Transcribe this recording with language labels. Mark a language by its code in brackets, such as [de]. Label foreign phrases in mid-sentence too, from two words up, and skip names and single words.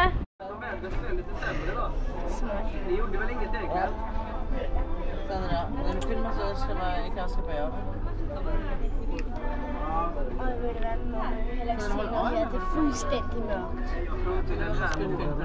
[sv] Ni gjorde väl inget eget? Sandra, när du filmar så ska man kanske börja. [da] Og ved du hvad, må man heller ikke se noget her. Det er fuldstændig mørkt.